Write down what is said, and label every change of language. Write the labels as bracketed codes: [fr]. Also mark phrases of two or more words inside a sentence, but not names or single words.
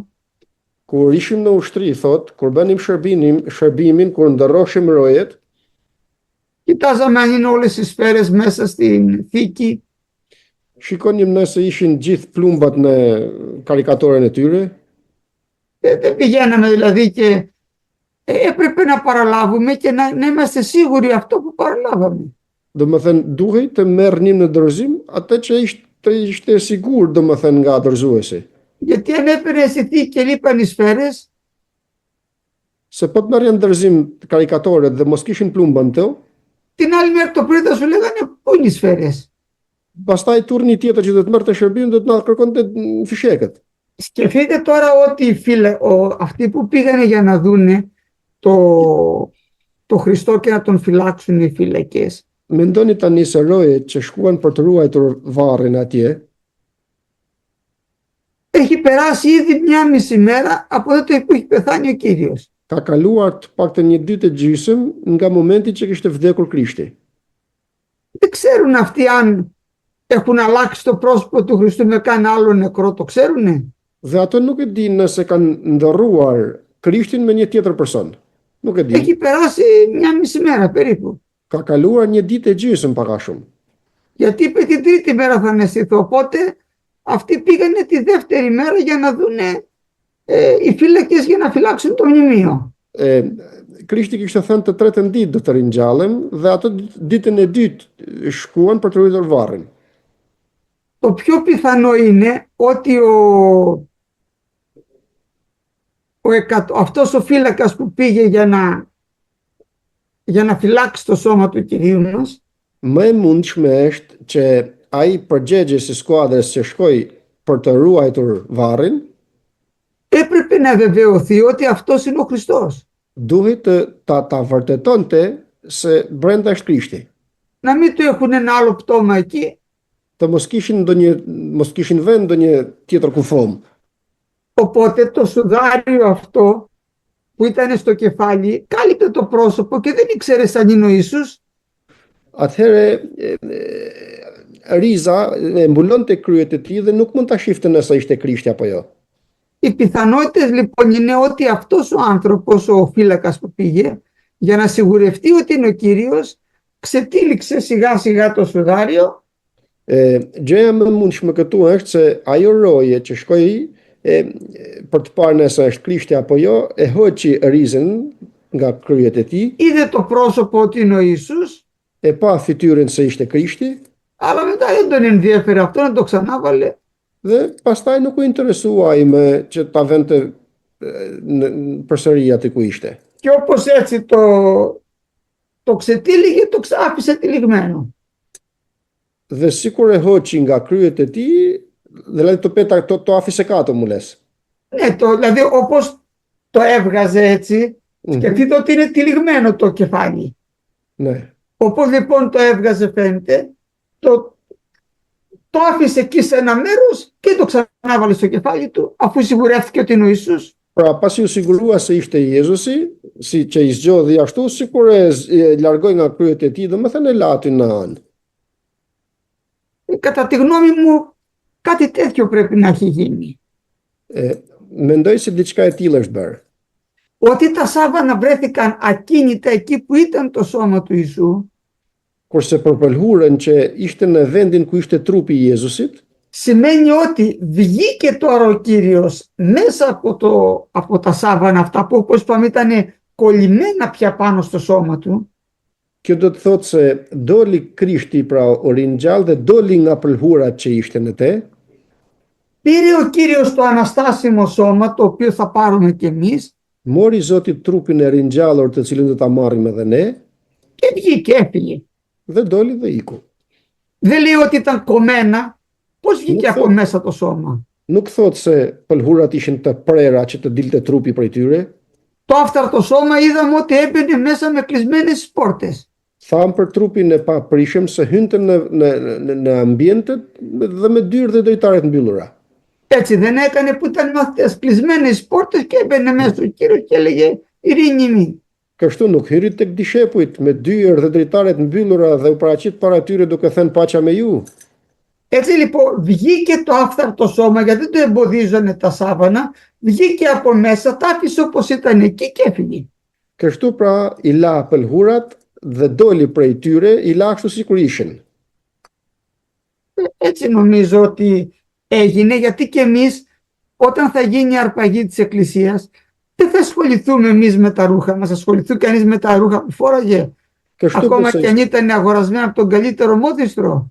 [sq] Kur ishim në ushtri, thot, kur bënim shërbimin, kur ndërroshim rojet, [el] κοιτάζαμε αν είναι όλες οι σφαίρες μέσα στην θήκη, [sq] shikonim nëse ishin gjithë plumbat në karikatoren e tyre, [el] Δεν πηγαίναμε δηλαδή και έπρεπε να παραλάβουμε και να είμαστε σίγουροι αυτό που παραλάβαμε. [sq] Do më thënë, duhej të merrnim në dorëzim atë që ishte sigur, do më thënë, nga dorëzuesi. [el] Γιατί αν έπαιρνε αισθητή και λείπαν οι σφαίρες, [sq] Se po të merrnin dorëzim karikatorët dhe mos kishin plumbën të, [el] την άλλη μέρα το πρωί θα σου λέγανε πού είναι οι σφαίρες. [sq] pastaj turni tjetër që do të merrte shërbimin do të na kërkonte fishekët. [el] Σκεφτείτε τώρα ότι αυτοί που πήγανε για να δούνε το Χριστό και να τον φυλάξουν οι φυλακές. [sq] Mendoni tani se rojet që shkuan për të ruajtur varrin atje, [el] Έχει περάσει ήδη 1,5 μέρα από τότε που έχει πεθάνει ο Κύριος. [sq] ka kaluar të paktën një ditë e gjysmë nga momenti që kishte vdekur Krishti. [el] Δεν ξέρουν αυτοί αν έχουν αλλάξει το πρόσωπο του Χριστού με κανένα άλλο νεκρό, το ξέρουνε. [sq] Dhe ato nuk e dinë nëse kanë ndërruar Krishtin me një tjetër person. Nuk e dinë. [el] Έχει περάσει 1,5 μέρα περίπου. [sq] Ka kaluar një ditë e gjysmë pak a shumë. [el] Γιατί είπε την τρίτη μέρα θα αναισθηθώ. Οπότε αυτοί πήγανε τη δεύτερη μέρα για να δούνε οι φύλακες για να φυλάξουν το μνημείο. [sq] Krishti kishte thënë të tretën ditë do të ringjallem dhe ato ditën e dytë shkuan për të ruajtur varrin. [el] Το πιο πιθανό είναι ότι αυτός ο φύλακας που πήγε για να φυλάξει το σώμα του Κυρίου μας, [sq] Më e mundshme është që ai përgjegjës i skuadrës që shkoi për të ruajtur varrin, [el] έπρεπε να βεβαιωθεί ότι αυτός είναι ο Χριστός. [sq] duhet ta vërtetonte se brenda është Krishti. [el] Να μην του έχουν ένα άλλο πτώμα εκεί. [sq] Të mos kishin vend ndonjë tjetër kufom. [el] Οπότε το σουδάριο αυτό που ήταν στο κεφάλι κάλυπτε το πρόσωπο και δεν ήξερες αν είναι ο Ιησούς. [sq] Atëherë riza e mbulonte kryet e tij dhe nuk mund ta shifte nëse ishte Krishti apo jo. [el] Οι πιθανότητες λοιπόν είναι ότι αυτός ο άνθρωπος, ο φύλακας που πήγε, για να σιγουρευτεί ότι είναι ο Κύριος, ξετύλιξε σιγά σιγά το σουδάριο. [sq] Gjëja më mundshme këtu është se ajo roje që shkoi për të parë nëse është Krishti apo jo, e hoqi rizën nga kryet e tij, [el] Είδε το πρόσωπο ότι είναι ο Ιησούς, [sq] e pa fytyrën se ishte Krishti, [el] αλλά μετά δεν τον ενδιέφερε αυτό, να το ξανάβαλε. [sq] dhe pastaj nuk u interesua ai me që ta vente përsëri aty ku ishte. [el] Και όπως έτσι το ξετύλιγε, το άφησε τυλιγμένο. [sq] Dhe sikur e hoqi nga kryet e tij, [el] δηλαδή το άφησε κάτω μου λες. Ναι, δηλαδή όπως το έβγαζε έτσι, σκεφτείτε ότι είναι τυλιγμένο το κεφάλι. Ναι. Όπως λοιπόν το έβγαζε φαίνεται, το άφησε εκεί σε ένα μέρος και το ξανάβαλε στο κεφάλι του, αφού σιγουρεύτηκε ότι είναι ο Ιησούς. [sq] Pra pasi u sigurua se ishte Jezusi, si që i zgjodhi ashtu, sikur e largoi nga kryet e tij, domethënë e la aty në anë. [el] Κατά τη γνώμη μου, κάτι τέτοιο πρέπει να έχει γίνει. [sq] Mendoj se diçka e tillë është bërë. [el] Ότι τα σάβανα βρέθηκαν ακίνητα εκεί που ήταν το σώμα του Ιησού, [sq] Kurse për pëlhurën që ishte në vendin ku ishte trupi i Jezusit, [el] σημαίνει ότι βγήκε τώρα ο Κύριος μέσα από τα σάβανα αυτά που όπως είπαμε ήταν κολλημένα πια πάνω στο σώμα του. [sq] kjo do të thotë se doli Krishti, pra u ringjall dhe doli nga pëlhurat që ishte në te, [el] Πήρε ο Κύριος το αναστάσιμο σώμα, το οποίο θα πάρουμε κι εμείς, [sq] mori Zoti trupin e ringjallur të cilin do ta marrim edhe ne, [el] και βγήκε, έφυγε. [sq] dhe doli dhe iku. [el] Δεν λέει ότι ήταν κομμένα. Πώς βγήκε από μέσα το σώμα? [sq] Nuk thot se pëlhurat ishin të prera që të dilte trupi prej tyre. [el] Το άφθαρτο σώμα είδαμε ότι έμπαινε μέσα με κλεισμένες πόρτες. [sq] Tham për trupin e paprishëm se hynte në ambientet dhe me dyrë dhe drejtaret mbyllura. [el] Έτσι δεν έκανε που ήταν με αυτές κλεισμένες πόρτες και έμπαινε μέσα ο Κύριος και έλεγε ειρήνη μη. [sq] Kështu nuk hyri tek dishepujt me dyrë dhe drejtaret mbyllura dhe u paraqit para tyre duke thënë paqja me ju. [el] Έτσι λοιπόν βγήκε το άφθαρτο σώμα, γιατί δεν το εμποδίζανε τα σάβανα, βγήκε από μέσα, τα άφησε όπως ήταν εκεί και έφυγε. [sq] Kështu pra i la pëlhurat dhe doli prej tyre, i la ashtu sikur ishin. [el] Έτσι νομίζω ότι έγινε, γιατί και εμείς όταν θα γίνει η αρπαγή της Εκκλησίας, δεν θα ασχοληθούμε εμείς με τα ρούχα μας, ασχοληθεί κανείς με τα ρούχα που φόραγε, ακόμα και αν ήταν αγορασμένα από τον καλύτερο μόδιστρο.